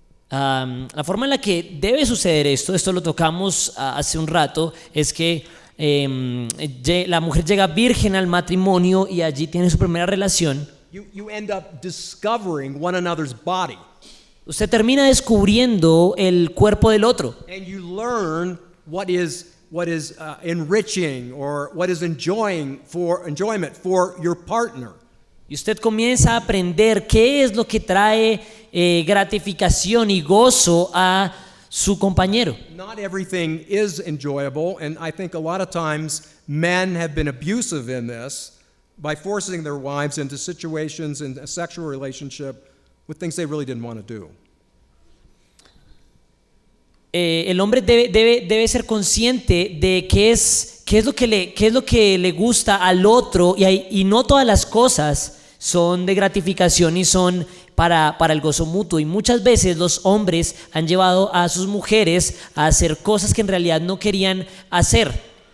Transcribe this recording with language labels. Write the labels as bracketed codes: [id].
[es] La forma en la que debe suceder esto lo tocamos hace un rato, es que la mujer llega virgen al matrimonio y allí tiene su primera relación. [en] You end up discovering one another's body. [es] Usted termina descubriendo el cuerpo del otro. [en] And you learn what is enriching or what is enjoyment for your partner. [es] Y usted comienza a aprender qué es lo que trae gratificación y gozo a su compañero. [en] Not everything is enjoyable, and I think a lot of times men have been abusive in this by forcing their wives into situations in a sexual relationship with things they really didn't want to do. [es] El hombre debe ser consciente de qué es lo que le gusta al otro, y no todas las cosas son de gratificación y son para el gozo mutuo, y muchas veces los hombres han llevado a sus mujeres a hacer cosas que en realidad no querían hacer.